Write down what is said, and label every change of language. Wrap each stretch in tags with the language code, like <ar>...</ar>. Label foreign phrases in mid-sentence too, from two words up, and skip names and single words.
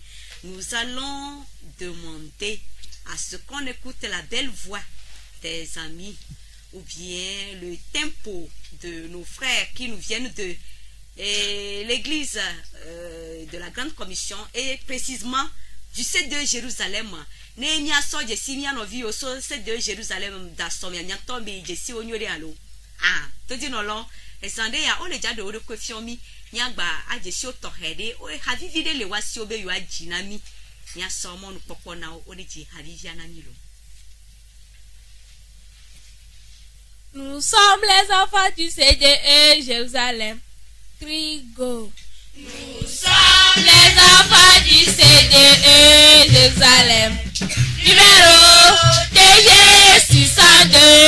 <fr>Nous allons demander à ce qu'on écoute la belle voix des amis ou bien le tempo de nos frères qui nous viennent de l'église de la Grande Commission et précisément du CDE Jérusalem.</fr> <ee>Nenya so jesi mia no vi oso CDE Jérusalem da so mia nyato bi jesi onyore alo. Ah, to di no lo esande ya o le jade o de kwefiomi nyagba ajesi o tohede o havivi de le wasi obe yo ajinami nya so mo no popo na o de ji havivi anami lo.</ee> <fr>Nous sommes les enfants du CDE Jérusalem. Trigo. Nous sommes les enfants du CDE Jérusalem. Numéro TG 602.</fr>